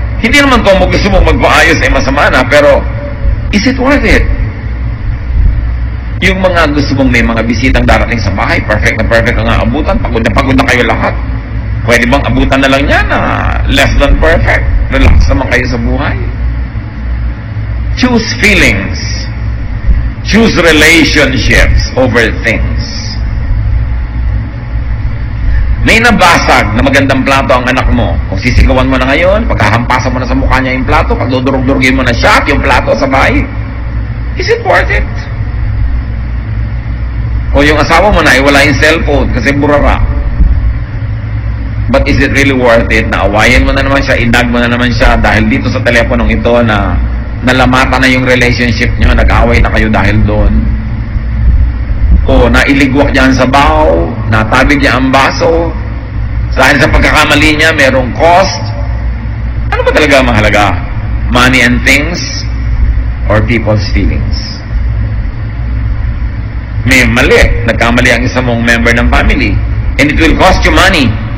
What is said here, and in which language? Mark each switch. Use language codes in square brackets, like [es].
[tl] Hindi naman to gusto mong magpaayos ay masama na, pero [en] is it worth it? [tl] Yung mga gusto mong may mga bisitang darating sa bahay, perfect ang aabutan, pagod na kayo lahat. Pwede bang abutan na lang yan na [en] less than perfect? [tl] Relax naman kayo sa buhay. [en] Choose feelings. Choose relationships over things. [tl] May nabasag na magandang plato ang anak mo. Kung sisigawan mo na ngayon, pagkahampasan mo na sa mukha niya yung plato, pag dudurug-durugin mo na siya at yung plato sa bahay, [en] is it worth it? [tl] O yung asawa mo na, wala yung cellphone kasi burara. [en] But is it really worth it [tl] na awayin mo na naman siya, inag mo na naman siya dahil dito sa teleponong ito na nalamata na yung relationship nyo, nag-away na kayo dahil doon? O nailigwak niya ang sabaw, natabig niya ang baso, dahil sa pagkakamali niya merong cost? Ano ba talaga mahalaga? [en] Money and things or people's feelings? [tl] May mali, nagkamali ang isa mong [en] member ng family and it will cost you money.